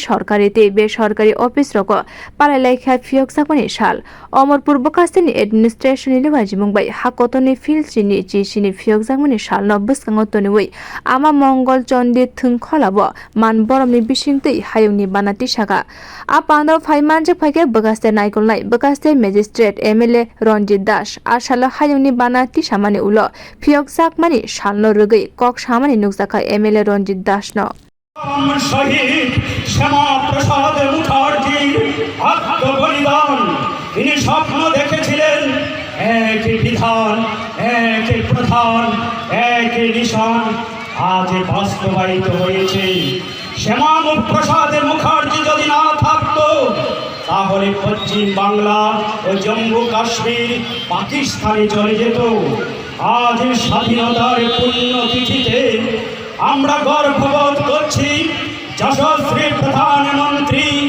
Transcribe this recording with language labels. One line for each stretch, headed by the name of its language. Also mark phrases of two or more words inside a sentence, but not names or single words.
Kok Borok: sarkari tei besarkari office rok palai phiyokjak mani sal Amorpur bwkhaste ni administration ni wajibung bai hakotor ni fil sini phiyokjak mani sal no bwskango tonwi ama mongol chondi thung kholabo borom ni bising tui hayung ni banati saka a panda phaimanjak phaike bwkhaste naikolnai bwkhaste magistrate MLA Ranjit আর সালো হায়ুনি বানাতি সামানে উলো phiyokjak mani salno rugui kok samani nukjaka MLA Ranjit দাস ন
Bangla: শহীদ শ্যামা প্রসাদ মুখার্জির আত্মবলিদান তিনি স্বপ্ন দেখেছিলেন এক বিধান এক প্রধান এক নিশান আজ বাস্তবায়িত হয়েছে শ্যামা প্রসাদ মুখার্জি যদি না থাকতো তাহলে পশ্চিম বাংলা ও জম্মু কাশ্মীর পাকিস্তানে চলে যেত আজ স্বাধীনতার পুণ্যতিথিতে আমরা গর্ববোধ করছি যশস্বী প্রধানমন্ত্রী